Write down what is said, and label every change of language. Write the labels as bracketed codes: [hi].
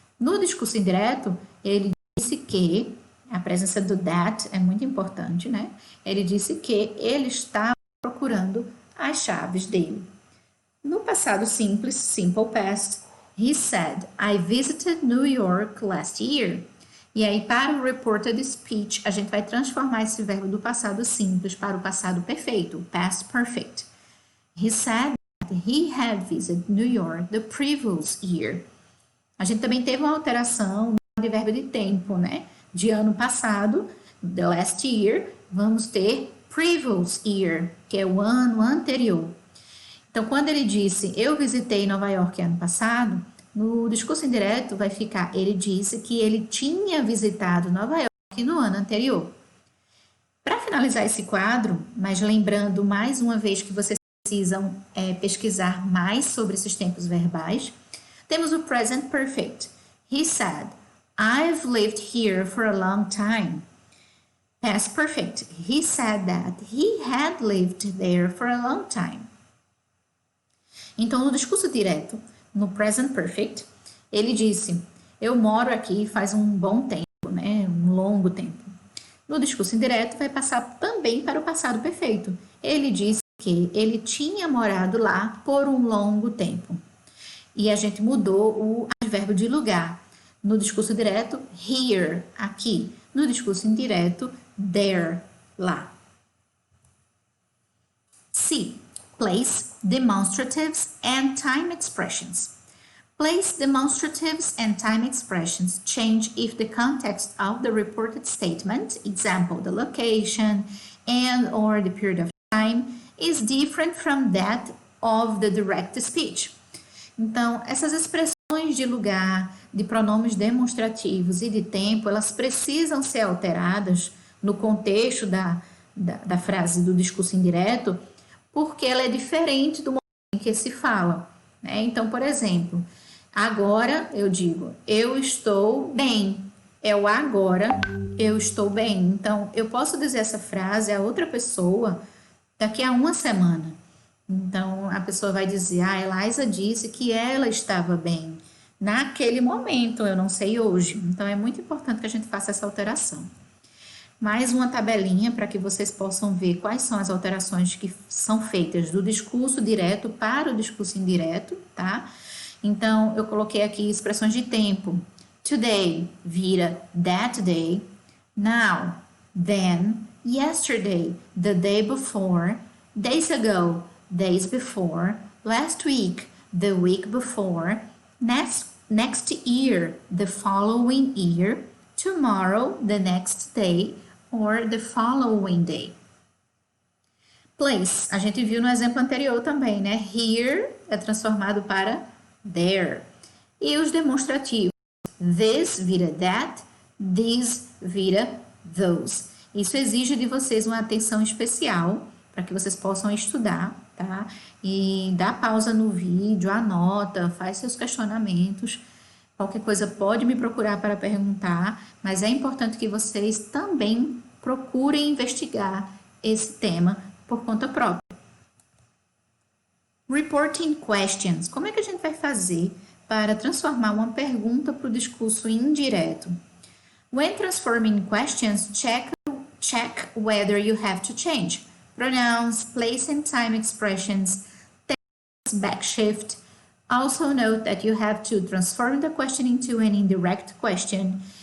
[pt] No discurso indireto, ele disse que, a presença do that é muito importante, né? Ele disse que ele estava procurando as chaves dele. No passado simples, [en] simple past, he said, I visited New York last year. [pt] E aí, para o reported speech, a gente vai transformar esse verbo do passado simples para o passado perfeito, past perfect. [en] He said that he had visited New York the previous year. [pt] A gente também teve uma alteração de verbo de tempo, né? De ano passado, [en] the last year, [pt] vamos ter previous year, que é o ano anterior. Então, quando ele disse, eu visitei Nova York ano passado, no discurso indireto vai ficar, ele disse que ele tinha visitado Nova York no ano anterior. Para finalizar esse quadro, mas lembrando mais uma vez que vocês precisam pesquisar mais sobre esses tempos verbais, temos o present perfect. [en] He said, I've lived here for a long time. Past perfect. He said that he had lived there for a long time. [pt] Então, no discurso direto, no present perfect, ele disse, eu moro aqui faz um bom tempo, né? Um longo tempo. No discurso indireto, vai passar também para o passado perfeito. Ele disse que ele tinha morado lá por um longo tempo. E a gente mudou o advérbio de lugar. No discurso direto, here, aqui. No discurso indireto, there, lá. C. [en] Place, demonstratives, and time expressions. Place demonstratives and time expressions change if the context of the reported statement, example, the location and or the period of time, is different from that of the direct speech. [pt] Então, essas expressões de lugar, de pronomes demonstrativos e de tempo, elas precisam ser alteradas no contexto da frase do discurso indireto, porque ela é diferente do momento em que se fala, né? Então, por exemplo, agora eu digo, eu estou bem. É o agora, eu estou bem. Então, eu posso dizer essa frase a outra pessoa daqui a uma semana. Então, a pessoa vai dizer, a Eliza disse que ela estava bem naquele momento, eu não sei hoje. Então, é muito importante que a gente faça essa alteração. Mais uma tabelinha para que vocês possam ver quais são as alterações que são feitas do discurso direto para o discurso indireto, tá? Então, eu coloquei aqui expressões de tempo. [en] Today [pt] vira [en] that day. [pt] Now [en] then, yesterday, the day before, days ago, days before, last week, the week before, next year, the following year, tomorrow, the next day, or the following day. [pt] Place, a gente viu no exemplo anterior também, né? Here é transformado para there. E os demonstrativos, this vira that, this vira those. Isso exige de vocês uma atenção especial para que vocês possam estudar, tá? E dá pausa no vídeo, anota, faz seus questionamentos. Qualquer coisa pode me procurar para perguntar, mas é importante que vocês também procurem investigar esse tema por conta própria. [en] Reporting questions. [pt] Como é que a gente vai fazer para transformar uma pergunta para o discurso indireto? [en] When transforming questions, check whether you have to change pronouns, place and time expressions, tense, backshift. Also note that you have to transform the question into an indirect question.